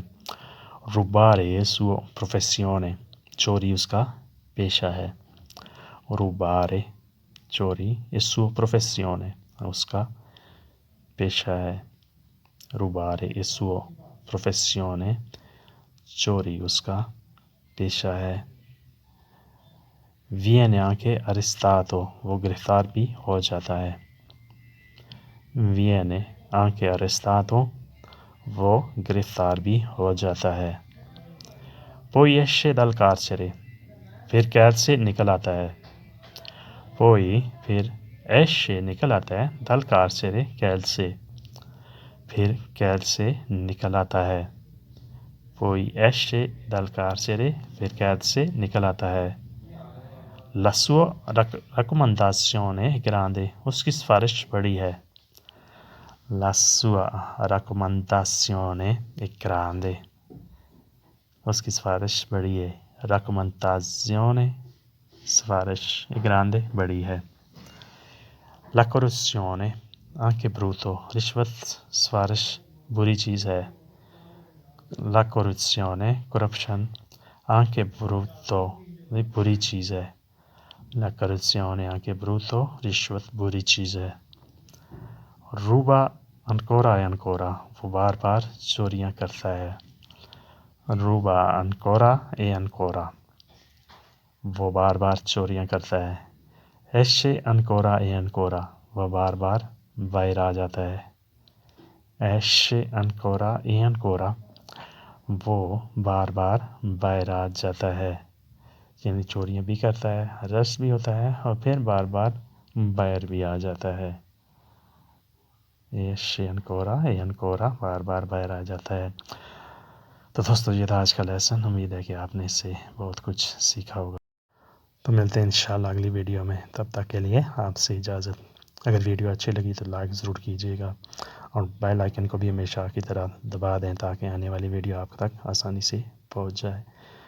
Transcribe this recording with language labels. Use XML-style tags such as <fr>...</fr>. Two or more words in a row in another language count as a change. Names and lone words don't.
<it>rubare suo professione,</it> <ur>چوری اس کا پیشہ ہے، روبارے چوری،</ur> <it>suo professione</it> <ur>اس کا پیشہ ہے،</ur> <it>rubare suo professione</it> <ur>چوری اس کا پیشہ ہے۔</ur> <it>viene che arrestato,</it> <ur>وہ گرفتار بھی ہو جاتا ہے،</ur> <it>viene che arrestato</it> <ur>وہ گرفتار بھی ہو جاتا ہے۔</ur> <it>پوئی esce dal carcere،</it> <ur>پھر قید سے نکل آتا ہے، پوئی پھر esce نکل آتا ہے،</ur> <it>dal carcere</it> <ur>قید سے، پھر قید سے نکل آتا ہے،</ur> <it>poi esce dal carcere</it> <ur>پھر قید سے نکل آتا ہے۔</ur> <it>La sua raccomandazione grande،</it> <ur>اس کی سفارش بڑی ہے،</ur> <it>La sua raccomandazione grande،</it> <ur>اس کی سفارش بڑی ہے، raccomandazione سفارش، grande بڑی ہے۔</ur> <it>La corruzione anche brutto،</it> <ur>رشوت سفارش بری چیز ہے،</ur> <it>La corruzione corruption anche brutto</it> <ur>بری چیز ہے،</ur> <it>La corruzione anche brutto</it> <ur>رشوت بری چیز ہے۔</ur> <it>روبا ancora e ancora،</it> <ur>وہ بار بار چوریاں کرتا ہے،</ur> <it>ruba ancora e ancora</it> <ur>وہ بار بار چوریاں کرتا ہے۔</ur> <it>esce ancora e ancora</it> <ur>وہ بار بار باہر آ جاتا ہے،</ur> <it>esce ancora e ancora</it> <ur>وہ بار بار باہر آ جاتا ہے، یعنی چوریاں بھی کرتا ہے، arrest بھی ہوتا ہے اور پھر بار بار باہر بھی آ جاتا ہے۔</ur> <it>esce ancora e ancora</it> <ur>بار بار باہر آ جاتا ہے۔ تو دوستو، یہ تھا آج کا لیسن، امید ہے کہ آپ نے اس سے بہت کچھ سیکھا ہوگا۔ تو ملتے ہیں انشاءاللہ اگلی ویڈیو میں، تب تک کے لیے آپ سے اجازت۔ اگر ویڈیو اچھی لگی تو لائک ضرور کیجیے گا اور بیل آئیکن کو بھی ہمیشہ کی طرح دبا دیں تاکہ آنے والی ویڈیو آپ تک آسانی سے پہنچ جائے۔</ur>